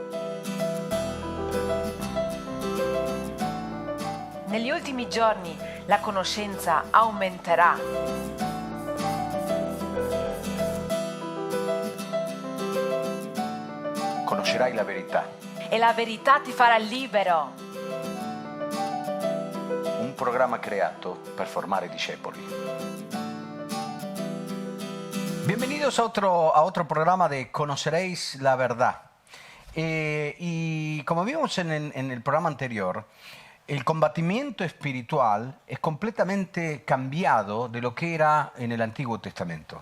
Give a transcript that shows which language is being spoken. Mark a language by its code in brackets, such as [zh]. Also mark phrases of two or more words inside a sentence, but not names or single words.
[it] Negli ultimi giorni la conoscenza aumenterà. Conoscerai la verità. E la verità ti farà libero. Un programma creato per formare discepoli. [es] Bienvenidos a otro programa de Conoceréis la Verdad. Y como vimos en el programa anterior, el combatimiento espiritual es completamente cambiado de lo que era en el Antiguo Testamento.